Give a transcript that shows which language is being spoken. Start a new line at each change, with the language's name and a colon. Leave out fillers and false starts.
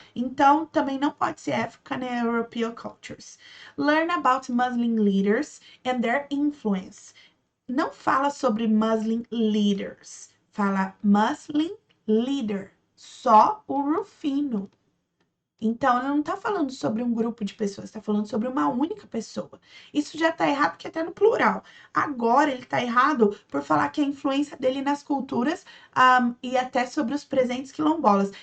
Portuguese: Então, também não pode ser
English: African and European cultures. Learn about Muslim leaders and their influence.
Portuguese: Não fala sobre
English: Muslim leaders,
Portuguese: fala
English: Muslim leader.
Portuguese: Só o Rufino. Então, ela não está falando sobre um grupo de pessoas, está falando sobre uma única pessoa. Isso já está errado, porque até no plural. Agora, ele está errado por falar que a influência dele nas culturas e até sobre os presentes quilombolas.